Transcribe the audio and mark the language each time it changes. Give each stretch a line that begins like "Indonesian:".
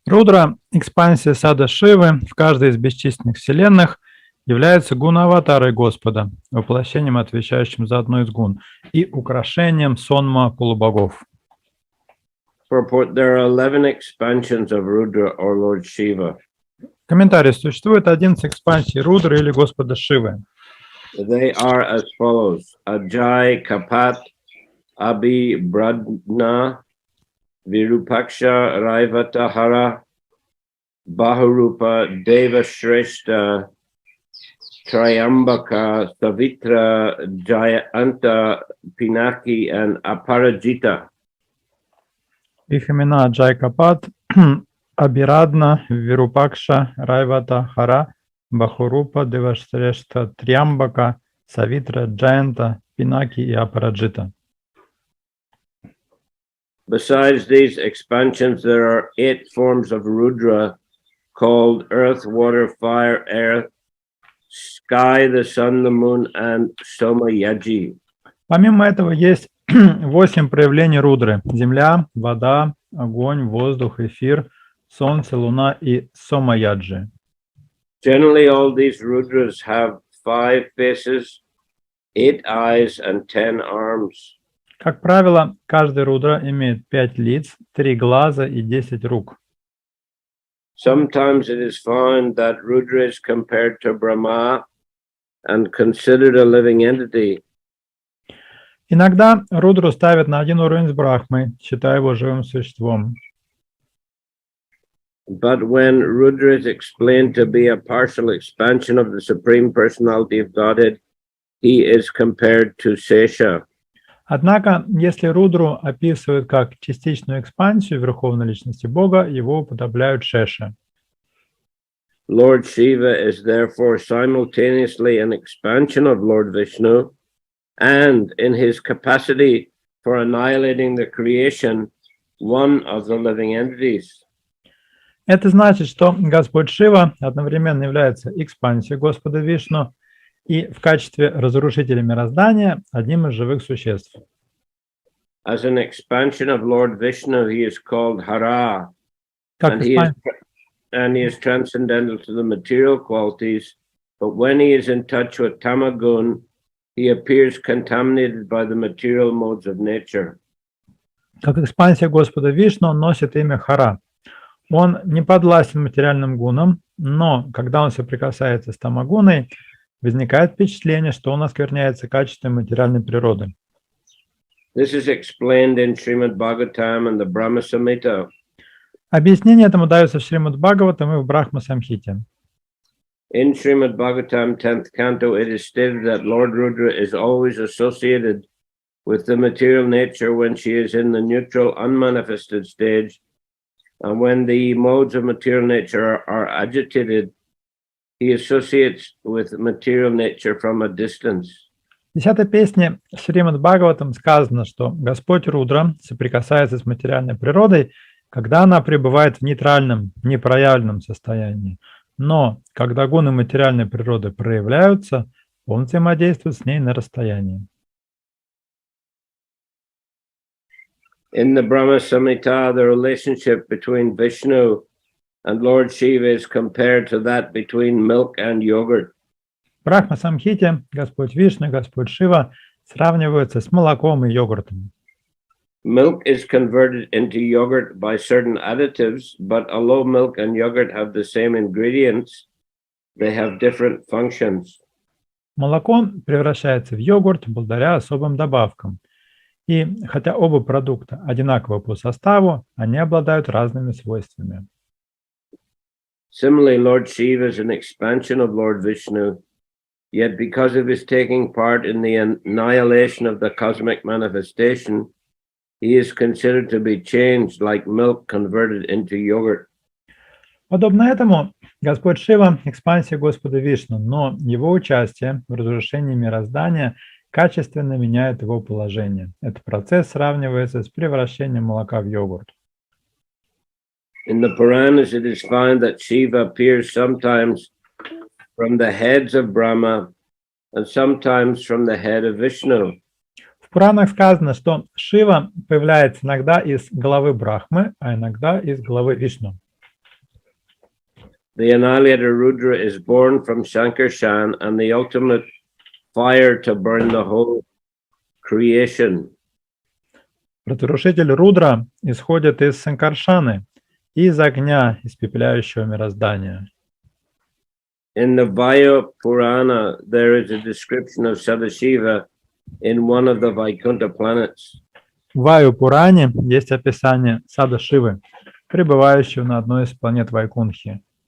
Russian: Рудра, экспансия сада Шивы в каждой из бесчисленных вселенных, является гуна-аватарой Господа, воплощением, отвечающим за одну из гун, и украшением сонма полубогов.
English: There are 11 expansions of Rudra or Lord Shiva.
Russian: Комментарий. Существует 11 экспансий Рудры или Господа Шивы.
English: They are as follows: Ajay Kapat, Abhi Bradna, Virupaksha Raivata Hara, Bahurupa Deva Shrestha, Triambaka, Savitra, Jayanta, Pinaki, and Aparajita.
Russian: Их имена Аджай Капат, Абирадна, Вирупакша, Райвата, Хара, Бахурупа, Девашрешта, Триамбака, Савитра, Джаянта, Пинаки и Апараджита.
English: Besides these expansions, there are 8 forms of Rudra called earth, water, fire, air, sky, the sun, the moon, and Somayaji.
Russian: Помимо этого есть 8 проявлений Рудры: земля, вода, огонь, воздух, эфир, солнце, луна и Сомаяджи.
English: Generally, all these Rudras have 5 faces, 8 eyes, and 10 arms.
Russian: Как правило, каждый Рудра имеет 5 лиц, 3 глаза и 10 рук.
English: Sometimes it is found that Rudra is compared to Brahma and considered a living entity.
Russian: Иногда Рудру ставят на один уровень с Брахмой, считая его живым существом.
English: But when Rudra is explained to be a partial expansion of the Supreme Personality of Godhead, he is compared to Sesha.
Russian: Однако, если Рудру описывают как частичную экспансию Верховной Личности Бога, его уподобляют Шеше.
English: Lord Shiva is therefore simultaneously an expansion of Lord Vishnu, and in his capacity for annihilating the creation, one of the living entities.
Russian: Это значит, что Господь Шива одновременно является экспансией Господа Вишну и в качестве разрушителя мироздания одним из живых существ.
English: As an expansion of Lord Vishnu, he is called Hara, and he is transcendental to the material qualities, but when he is in touch with Tamagun, he appears contaminated by the material modes of nature.
Russian: Как экспансия Господа Вишну, он носит имя Хара. Он не подвластен материальным гунам, но когда он соприкасается с тамагуной, возникает впечатление, что он оскверняется качеством материальной природы.
English: This is explained in Srimad Bhagavatam and the Brahma Samhita.
Russian: Объяснение этому дается в Шримад Бхагаватам и в Брахма Самхите.
English: In Srimad Bhagavatam 10th canto, it is stated that Lord Rudra is always associated with the material nature when she is in the neutral, unmanifested stage, and when the modes of material nature are agitated, he associates with material nature from a distance.
Russian: В 10-й песне Шримад Бхагаватам сказано, что Господь Рудра соприкасается с материальной природой, когда она пребывает в нейтральном, непроявленном состоянии. Но когда гуны материальной природы проявляются, он взаимодействует с ней на расстоянии.
English: In the Brahma Samhita, the relationship between Vishnu and Lord Shiva is compared to that between milk and yogurt.
Russian: В Брахма Самхите Господь Вишну и Господь Шива сравниваются с молоком и йогуртом.
English: Milk is converted into yogurt by certain additives, but although milk and yogurt have the same ingredients, they have different functions.
Russian: Молоко превращается в йогурт благодаря особым добавкам. И хотя оба продукта одинаковы по составу, они обладают разными свойствами.
English: Similarly, Lord Shiva is an expansion of Lord Vishnu, yet because of his taking part in the annihilation of the cosmic manifestation, he is considered to be changed like milk converted into yogurt.
Russian: Подобно этому, Господь Шива – экспансия Господа Вишну, но его участие в разрушении мироздания качественно меняет его положение. Этот процесс сравнивается с превращением молока в йогурт.
English: In the Puranas, it is found that Shiva appears sometimes from the heads of Brahma and sometimes from the head of Vishnu.
Russian: В Пуранах сказано, что Шива появляется иногда из головы Брахмы, а иногда из головы Вишну.
English: The annihilator Rudra is born from Sankarshan and the ultimate fire to burn the whole creation.
Russian: Разрушитель Рудра исходит из Санкаршаны, из огня, испепеляющего мироздание.
English: In the Vaya Purana, there is a description of Sadashiva in one of the Vaikuntha planets.
Russian: В Ваю-Пуране есть описание Сада-Шивы, пребывающего на одной из планет Вайкунхи.